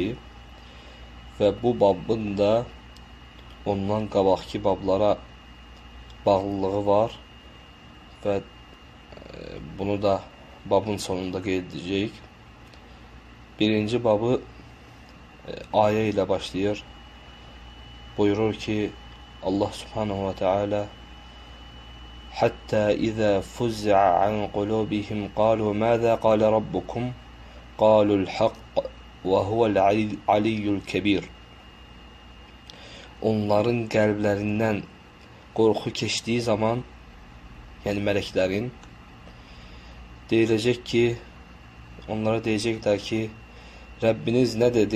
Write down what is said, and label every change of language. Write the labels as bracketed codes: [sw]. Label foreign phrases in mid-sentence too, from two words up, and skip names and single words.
[az] Və bu babın da ondan qabaqki bablara bağlılığı var və bunu da babın sonunda qeyd edəcəyik. Birinci babı ayə ilə başlayır. Buyurur ki, [ar] الله سبحانه وتعالى حتى إذا فزع عن قلوبهم قالوا ماذا قال ربكم قالوا الحق وهو العلي الكبير. [az] Onların qəlblərindən qorxu keçdiyi zaman, yəni mələklərin deyiləcək ki, onlara deyəcəklər ki, Rəbbiniz nə dedi?